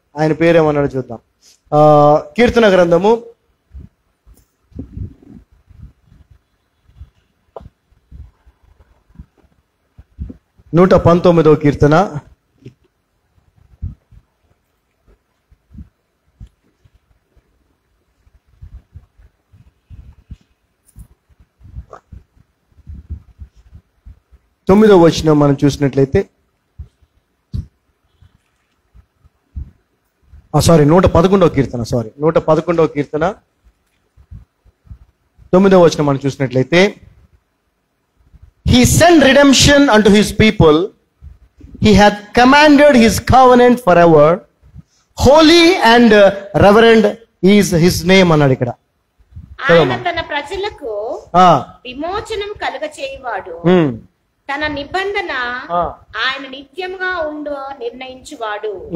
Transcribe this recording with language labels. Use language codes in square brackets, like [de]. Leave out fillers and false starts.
[te] ఆయన పేరు ఏమన్నాడు చూద్దాం. కీర్తన గ్రంథము 119వ కీర్తన 9వ వచనం మనం చూసినట్లయితే, 111వ కీర్తన 111వ కీర్తన 9వ వచనం మనం చూసినట్లయితే, [en] He sent redemption unto his people. He hath commanded his covenant forever. Holy and reverend is his name [te] అన్నాడు ఇక్కడ. ఆయన తన ప్రజలకు విమోచనం కలుగచేయువాడు. తన నిబంధన ఆయన నిత్యముగా ఉండు నిర్ణయించువాడు.